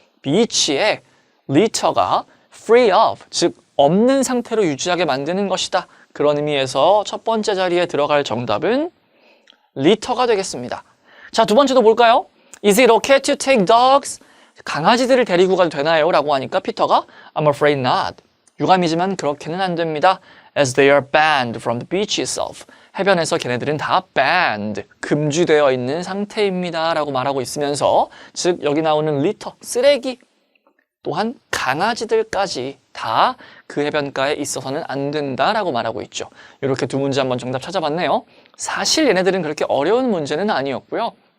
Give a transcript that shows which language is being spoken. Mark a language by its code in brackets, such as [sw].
[ko] 비치에 litter가 free of, 즉 없는 상태로 유지하게 만드는 것이다. 그런 의미에서 첫 번째 자리에 들어갈 정답은 litter가 되겠습니다. 자, 두 번째도 볼까요? [en] Is it okay to take dogs? [ko] 강아지들을 데리고 가도 되나요? 라고 하니까 피터가 [en] I'm afraid not. [ko] 유감이지만 그렇게는 안 됩니다. [en] As they are banned from the beach itself. [ko] 해변에서 걔네들은 다 banned, 금지되어 있는 상태입니다. 라고 말하고 있으면서 즉 여기 나오는 litter, 쓰레기 또한 강아지들까지 다 그 해변가에 있어서는 안 된다라고 말하고 있죠. 이렇게 두 문제 한번 정답 찾아봤네요. 사실 얘네들은 그렇게 어려운 문제는 아니었고요.